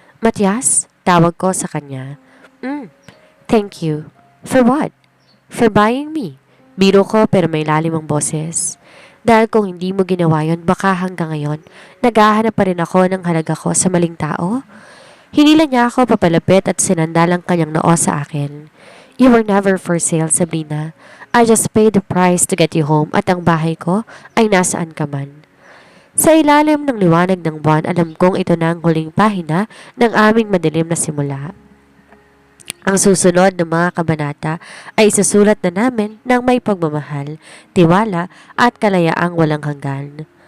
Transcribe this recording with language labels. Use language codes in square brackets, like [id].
[en] "Matias?" [tl] Tawag ko sa kanya. [en] Thank you." "For what?" "For buying me." [tl] Biro ko pero may lalim ang boses. Dahil kung hindi mo ginawa yon, baka hanggang ngayon, naghahanap pa rin ako ng halaga ko sa maling tao. Hinila niya ako papalapit at sinandal ang kanyang noo sa akin. [en] You were never for sale, Sabrina. I just paid the price to get you home [tl] at ang bahay ko ay nasaan ka man. Sa ilalim ng liwanag ng buwan, alam kong ito na ang huling pahina ng aming madilim na simula. Ang susunod ng mga kabanata ay isusulat na namin ng may pagmamahal, tiwala at kalayaang walang hanggan.